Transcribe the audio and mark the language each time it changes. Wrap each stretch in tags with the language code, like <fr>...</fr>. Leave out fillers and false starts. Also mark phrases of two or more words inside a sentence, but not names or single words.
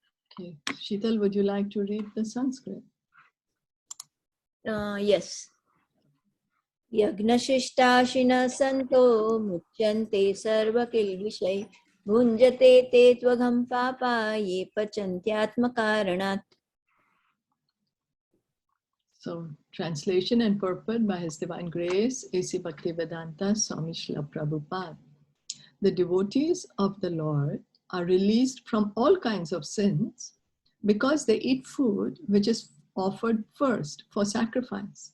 <en>Okay, Sheetal, would you like to read the Sanskrit? Yes.</en> <sa>यज्ञशिष्टाशिनः सन्तो मुच्यन्ते सर्वकिल्बिषैः भुञ्जते ते त्वघं पापा ये पचन्त्यात्म कारणात्.</sa> <en>So, translation and purport by His Divine Grace, A.C. Bhaktivedanta Swami Srila Prabhupada. The devotees of the Lord are released from all kinds of sins because they eat food which is offered first for sacrifice.</en>